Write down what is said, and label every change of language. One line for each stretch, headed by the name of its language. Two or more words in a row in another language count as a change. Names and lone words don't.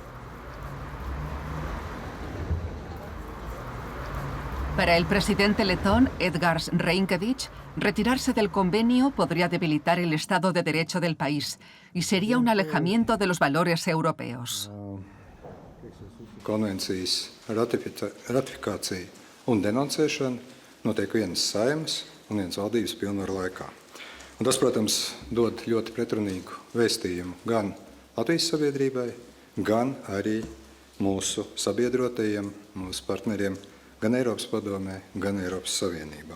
Spanish: Para el presidente letón, Edgars Rinkēvičs, retirarse del convenio podría debilitar el Estado de Derecho del país y sería un alejamiento de los valores europeos.
Latvian: Konvencijas ratifikācija un denoncēšana notiek vienas Saeimas un vienas valdības pilnvaru laikā. Un tas, protams, dod ļoti pretrunīgu vēstījumu gan Latvijas sabiedrībai, gan arī mūsu sabiedrotajiem, mūsu partneriem, gan Eiropas padomē, gan Eiropas Savienībā.